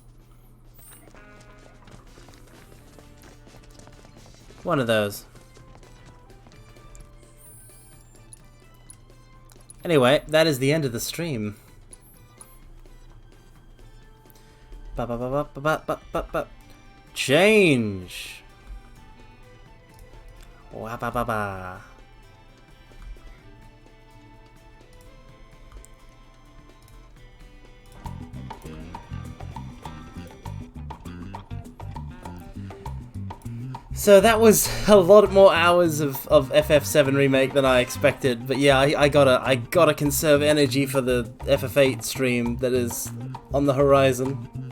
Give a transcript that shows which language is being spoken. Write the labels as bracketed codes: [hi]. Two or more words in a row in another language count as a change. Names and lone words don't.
[en] One of those. Anyway, that is the end of the stream. Change. Wa ba ba ba. So that was a lot more hours of FF7 Remake than I expected, but yeah, I gotta conserve energy for the FF8 stream that is on the horizon.